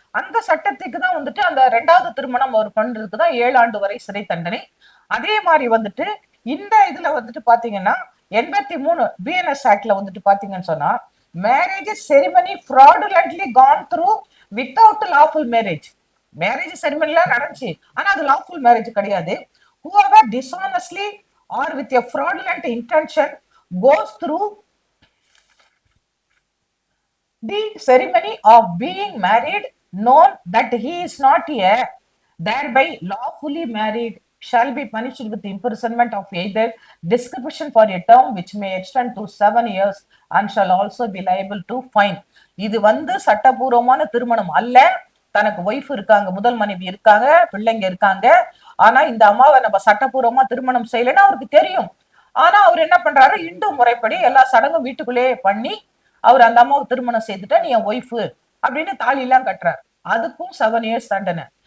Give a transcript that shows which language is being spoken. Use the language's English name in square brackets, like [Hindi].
[Tamil] அந்த சட்டத்துக்கு தான் வந்துட்டு அந்த 2வது திருமணம் அவர் பண்றதுக்கு தான் 7 ஆண்டு வரை சிறை தண்டனை. அதே மாதிரி வந்துட்டு இந்த இதுல வந்துட்டு பாத்தீங்கன்னா 83 பிஎன்எஸ் ஆக்ட்ல வந்துட்டு பாத்தீங்கன்னு சொன்னா, marriage ceremony [English] fraudulently gone through without lawful marriage, [Tamil] marriage செரிமனிலாம் நடந்துச்சு ஆனா அது லாஃபுல் மேரேஜ் கிடையாது. [English] whoever dishonestly or with a fraudulent intention goes through the ceremony of being married, known that he is not a thereby lawfully married, shall be punished with imprisonment of either description for a term which may extend to 7 years and shall also be liable to fine. [Tamil] இது வந்து சட்டபூர்வமான திருமணம் அல்ல, தனக்கு wife இருக்காங்க, முதல் மனைவி இருக்காங்க, பிள்ளைங்க இருக்காங்க, ஆனா இந்த அம்மாவை நம்ம சட்டபூர்வமா திருமணம் செய்யலைன்னா அவருக்கு தெரியும். ஆனா அவர் என்ன பண்றாரு, இந்து முறைப்படி எல்லா சடங்கும் வீட்டுக்குள்ளேயே பண்ணி அவர் அந்த அம்மாவை திருமணம் செய்துட்டா நீ என் ஒய்ஃபு அப்படின்னு தாலி எல்லாம் கட்டுறாரு, அதுக்கும் 7 இயர்ஸ் தண்டனை.